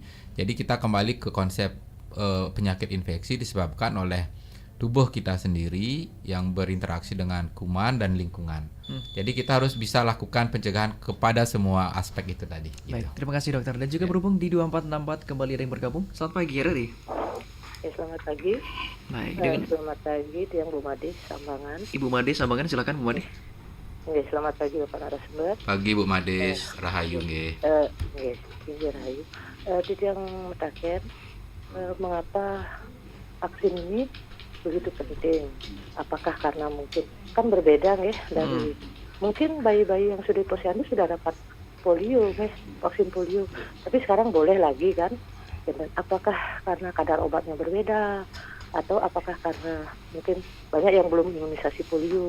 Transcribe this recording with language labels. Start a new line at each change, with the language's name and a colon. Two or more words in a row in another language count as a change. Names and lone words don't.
Indonesian: Jadi kita kembali ke konsep penyakit infeksi disebabkan oleh tubuh kita sendiri yang berinteraksi dengan kuman dan lingkungan. Jadi kita harus bisa lakukan pencegahan kepada semua aspek itu tadi. Baik, terima kasih dokter. Dan juga berhubung di 2464 kembali ada yang bergabung. Selamat pagi, Riri. Ya, selamat pagi. Baik, dengan Selamat pagi, Tiang Bu Made, Sambangan. Ibu Made Sambangan, silakan Bu Made. Ya, selamat pagi Bapak narasumber. Pagi Bu Mades, Rahayu nggih.
Balinese: Yes, Tinggi Rahayu. Tiang mutaken,
Indonesian: mengapa vaksin ini begitu penting? Apakah karena mungkin kan berbeda nih dari mungkin bayi-bayi yang sudah di posyandu sudah dapat polio, vaksin polio, tapi sekarang boleh lagi kan? Dan apakah karena kadar obatnya berbeda atau apakah karena mungkin banyak yang belum imunisasi polio?